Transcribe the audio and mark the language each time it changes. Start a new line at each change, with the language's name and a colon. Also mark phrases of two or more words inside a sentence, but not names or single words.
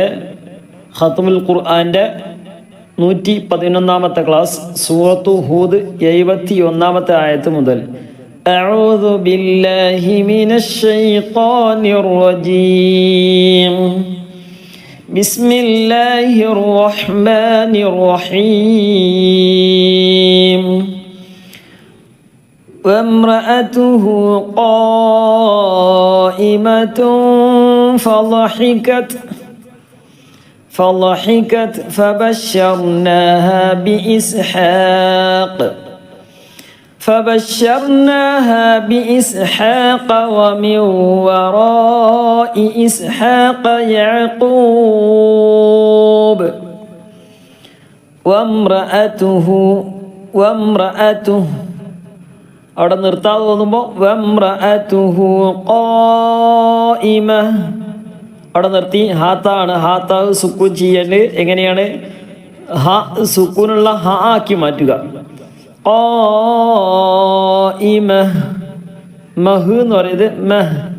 Malayalam: ഖത്മുൽ ഖുർആൻ്റെ 111-ാമത്തെ ക്ലാസ്, സൂറത്തു ഹൂദ് 71-ാമത്തെ ആയത്ത് മുതൽ.
Arabic: أعوذ بالله من الشيطان الرجيم. بسم الله الرحمن الرحيم. وامرأته قائمة فضحكت فبشرناها بإسحاق ومن وراء إسحاق يعقوب
Malayalam: وامرأته അവിടെ നിർത്താതെ തോന്നുമ്പോൾ
Arabic: وامرأته قائمة
Malayalam: അവിടെ നിർത്തി. ഹാത്താണ്, ഹാത്താവ് സുക്കൂൻ ചെയ്യേണ്ടത് എങ്ങനെയാണ്? ഹ സുക്കൂനുള്ള ഹ ആക്കി മാറ്റുക. ഖായിമ, മഹ് എന്ന് പറയുന്നത് മഹ്.